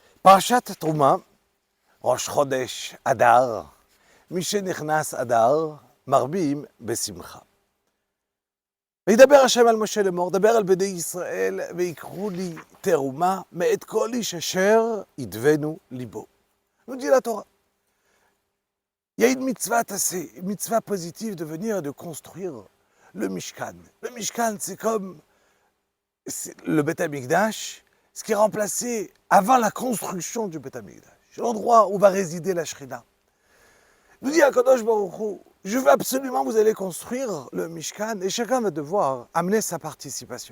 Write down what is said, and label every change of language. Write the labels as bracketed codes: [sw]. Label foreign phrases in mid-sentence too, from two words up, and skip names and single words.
[he] פרשת תרומה, ראש חודש אדר, משנכנס אדר, מרבים בשמחה. וידבר השם על משה לאמור, דבר על בני ישראל, ויקחו לי תרומה מאת כל איש אשר ידבנו ליבו. [fr] nous dit la Torah. Il y a une mitzvah positive de venir et de construire le Mishkan. Le Mishkan, c'est comme le Beth Amikdash, ce qui est remplacé avant la construction du Beth Amikdash. C'est l'endroit où va résider la Shrina. Nous dit Akadosh Baruch Hu, je veux absolument que vous allez construire le Mishkan et chacun va devoir amener sa participation.